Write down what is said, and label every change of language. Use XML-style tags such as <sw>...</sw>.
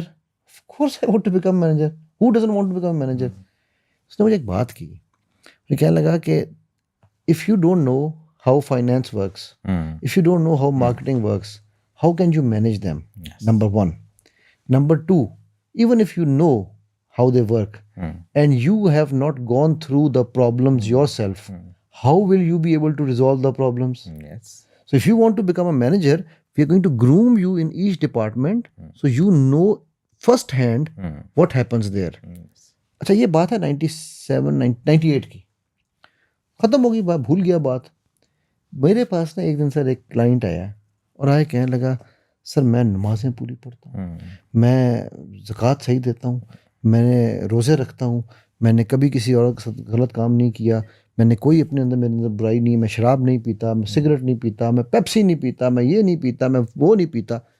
<en>Of course I want to become manager, who doesn't want to become manager.</en> <ur>اس نے مجھے ایک بات کی، مجھے کہنے لگا کہ</ur> <en>If you don't know how finance works, if you don't know how marketing works, how can you manage them? Yes. Number one. Number two, even if you know how they work and you have not gone through the problems yourself, how will you be able to resolve the problems? Yes. So if you want to become a manager, we are going to groom you in each department so you know firsthand what happens there.</en> <ur>اچھا یہ بات ہے 98 کی، ختم ہو گئی بات، بھول گیا بات. میرے پاس نا ایک دن سر ایک کلائنٹ آیا اور آئے کہنے لگا، سر میں نمازیں پوری پڑھتا ہوں، میں زکوٰۃ صحیح دیتا ہوں، میں نے روزے رکھتا ہوں، میں نے کبھی کسی اور کے ساتھ غلط کام نہیں کیا، میں نے کوئی اپنے اندر میرے اندر برائی نہیں، میں شراب نہیں پیتا، میں سگریٹ نہیں پیتا، میں پیپسی نہیں پیتا، میں یہ نہیں پیتا، میں وہ نہیں پیتا.</ur>